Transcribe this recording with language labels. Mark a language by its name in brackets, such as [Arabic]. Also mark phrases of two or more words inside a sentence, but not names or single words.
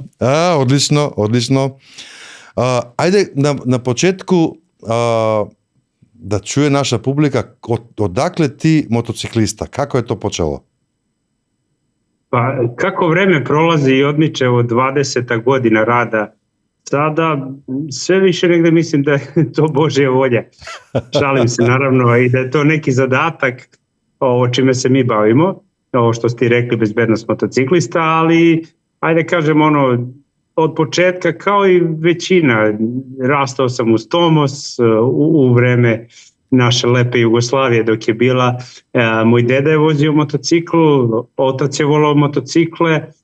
[Serbian] Одлично, одлично. Ајде на почетку да чуе наша публика одакле ти мотоциклиста, како е то почело? Па, како време пролази и одмиче од 20 година рада, sada sve više negde mislim da je to Božja volja. Šalim se naravno i da je to neki zadatak ovo čime se mi bavimo, ovo što ste rekli, bezbednost motociklista, ali ajde kažem od početka kao i većina, rastao sam uz Tomos u vreme naše lepe Jugoslavije dok je bila, moj deda je vozio motocikl, otac je volao motocikle,